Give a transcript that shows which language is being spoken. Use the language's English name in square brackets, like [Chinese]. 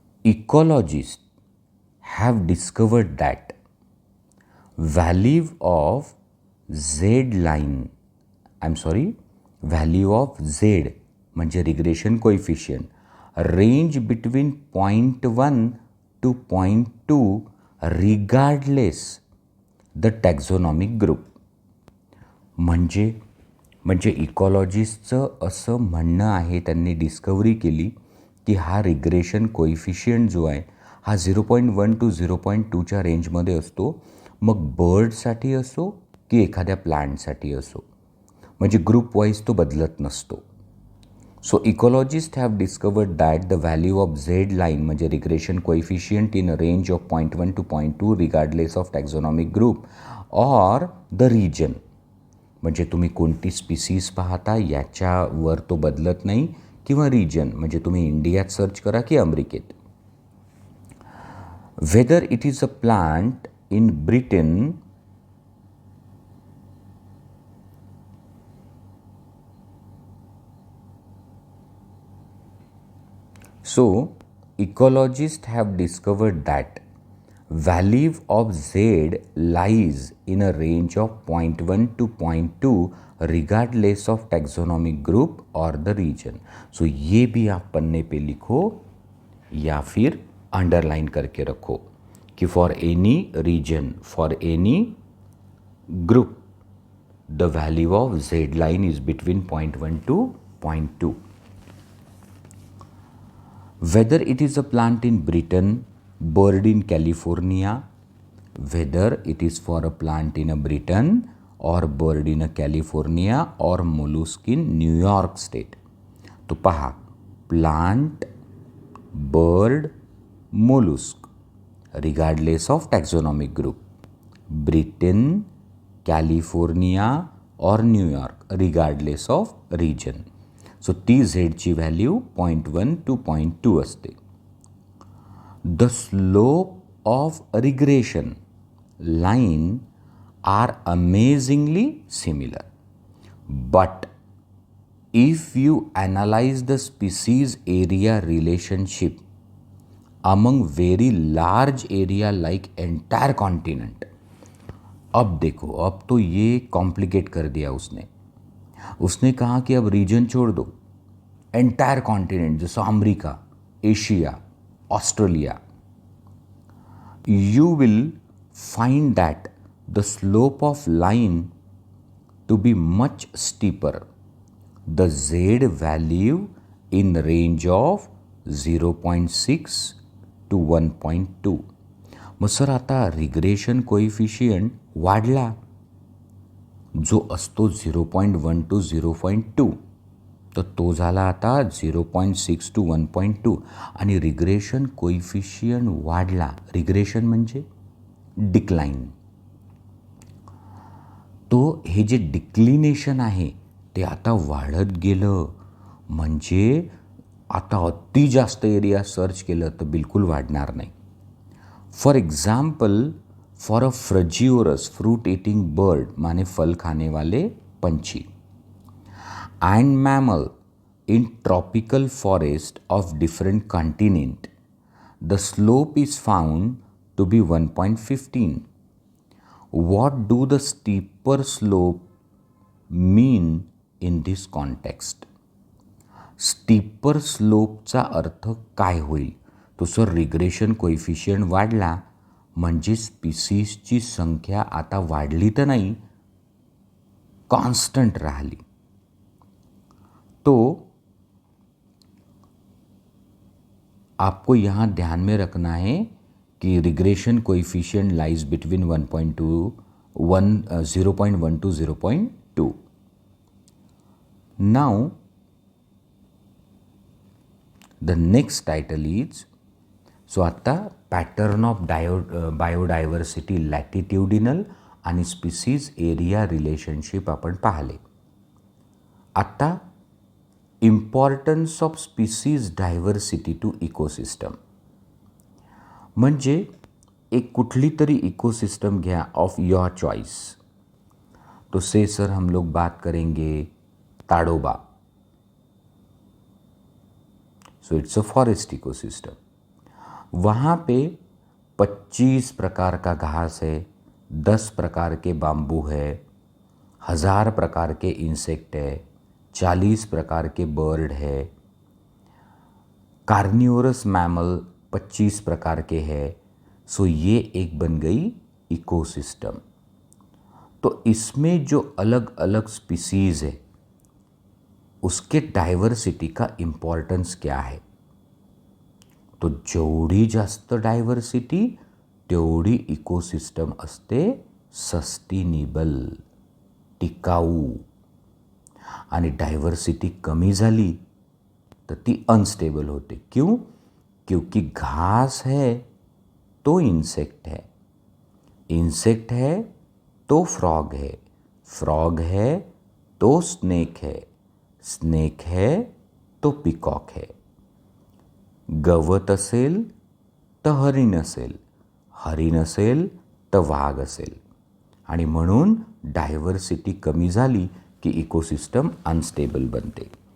[English] Ecologists have discovered that value of z [Marathi] म्हणजे [English] regression coefficient range between 0.1 to 0.2 regardless the taxonomic group. [Marathi] म्हणजे इकॉलॉजिस्टचं असं म्हणणं आहे, त्यांनी डिस्कवरी केली की हा रिग्रेशन कोइफिशियंट जो आहे हा 0.1 to 0.2च्या रेंजमध्ये असतो, मग बर्डसाठी असो की एखाद्या प्लांटसाठी असो, म्हणजे ग्रुप वाईज तो बदलत नसतो. [English] so ecologists have discovered that the value of Z line [Marathi] म्हणजे [English] Regression coefficient in a range of 0.1 to 0.2 regardless of taxonomic group or the region. [Marathi] म्हणजे तुम्ही कोणती स्पीसीज पाहता याच्यावर तो बदलत नाही, किंवा रिजन म्हणजे तुम्ही इंडियात सर्च करा की अमेरिकेत. [English] Whether it is a plant in Britain So, ecologists have discovered that value of Z lies in a range of 0.1 to 0.2 regardless of taxonomic group or the region. [Hindi] So, ये भी आप पन्ने पे लिखो या फिर अंडरलाइन करके रखो कि [English] For any reason, for any group, the value of Z line is between 0.1 to 0.2. Whether it is a plant in Britain, bird in California, whether it is for a plant in a Britain or bird in a California or mollusk in New York State. [Marathi] तो पहा, [English] plant, bird, mollusk regardless of taxonomic group, Britain, California or New York regardless of region. [Marathi] So ती झेडची value 0.1 to 0.2 असते. [English] The slope of regression line are amazingly similar, but if you analyse the species area relationship among very large area like entire continent. [Hindi] अब देखो, अब तो ये complicate कर दिया उसने कहा कि अब रीजन छोड़ दो, एंटायर कॉन्टिनेंट जैसे America, Asia, Australia, [English] You will find that the slope of line to be much steeper, the Z value in range of 0.6 to 1.2. [Marathi] मग सर आता रिग्रेशन कोइफिशियंट वाढला, जो असतो 0.1 to 0.2, तर तो झाला आता 0.6 to 1.2. आणि रिग्रेशन कोइफिशियंट वाढला, रिग्रेशन म्हणजे डिक्लाइन. तो हे जे डिक्लिनेशन आहे ते आता वाढत गेलं, म्हणजे आता अति जास्त एरिया सर्च केलं तर बिलकुल वाढणार नाही. [English] for example, for a frugivorous fruit eating bird [Hindi] माने फल खाने वाले पंछी, [English] and mammal in tropical forest of different continent, the slope is found to be 1.15. What do the steeper slope mean in this context? [Marathi] Steeper स्लोपचा अर्थ काय होईल? तो sir regression coefficient वाढला म्हणजे स्पीसीजची संख्या आता वाढली तर नाही, कॉन्स्टंट राहिली. [Hindi] तो आपको यहाँ ध्यान में रखना है कि regression coefficient [English] Lies between 0.1 to 0.2. Now, the next title is, [Marathi] so आता पॅटर्न ऑफ बायोडायव्हर्सिटी लॅटिट्युडिनल आणि स्पीसीज एरिया रिलेशनशिप आपण पाहिले. आता importance of species diversity to ecosystem. म्हणजे एक कुठली तरी इकोसिस्टम घ्या ऑफ योर चॉइस. [Hindi] तो से सर हम लोग बात करेंगे Tadoba. [English] So it's a forest ecosystem. [Hindi] वहाँ पे 25 प्रकार का घास है, 10 प्रकार के बाम्बू है, 1000 प्रकार के इंसेक्ट है, 40 प्रकार के बर्ड है, कार्निवोरस मैमल 25 प्रकार के है. सो ये एक बन गई इकोसिस्टम. तो इसमें जो अलग अलग स्पीसीज है उसके डायव्हर्सिटी का इम्पॉर्टन्स क्या आहे? [Marathi] तो जेवढी जास्त डायव्हर्सिटी तेवढी इकोसिस्टम असते सस्टेनेबल, टिकाऊ. आणि डायव्हर्सिटी कमी झाली तर ती अनस्टेबल होते. [Hindi] क्यों? क्योंकि घास है तो इंसेक्ट है, इंसेक्ट है तो फ्रॉग है, फ्रॉग है तो स्नेक है, स्नेक है तो पिकॉक है. [Marathi] गवत असेल तर हरिण असेल, हरिण असेल तर वाघ असेल. आणि म्हणून डायव्हर्सिटी कमी झाली कि इकोसिस्टम अनस्टेबल बनते.